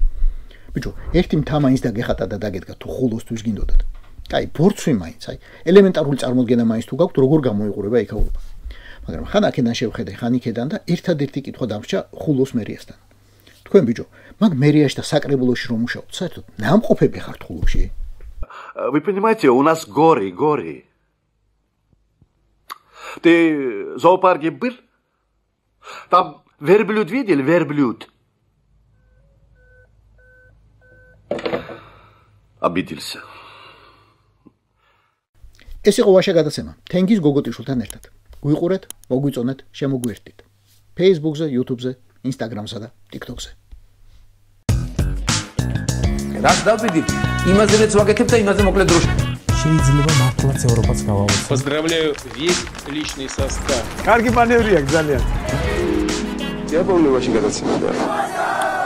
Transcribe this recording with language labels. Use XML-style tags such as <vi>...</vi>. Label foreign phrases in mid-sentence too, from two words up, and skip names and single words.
<ka>ბიჭო, ერთი მთა მაინც დაგეხატა და დაგედგა თუ ხულოსთვის გინდოდათ. კაი, ბორცვი მაინც, აი, ელემენტარული წარმოდგენა მაინც თუ გაქვთ, როგორ გამოიყურება იქაურობა. მაგრამ ხან აქედან შევხედე, ხან იქედან და ერთადერთი კითხვა დამრჩა ხულოს მერიასთან. თქვენ ბიჭო, მაგ მერიაში და საკრებულოში რომ მუშაობთ, საერთოდ ნამყოფები ხართ ხულოში?</ka> <ru>Вы понимаете, у нас горы. Ты в зоопарке был? Там верблюд видели? Верблюд. Обиделся.</ru> <ka>ეს იყო ვაშა გადაცემა. თენგის გოგოტიშვილთან ერთად. გვიყურეთ, მოგვიწონეთ, შემოგვიერთდით. Facebook-ზე, YouTube-ზე, Instagram-სა და TikTok-ზე. რაც დავდივით, იმაზეც ვაკეთებ და იმაზე მოკლედ დროში. შეიძლება მართლაც ევროპაც გავაუწყო.</ka> <ru>Поздравляю весь личный состав.</ru> <ka>კარგი მანევრია ძალიან.</ka> <ru>Я помню, очень გადაცემოდა.</ru>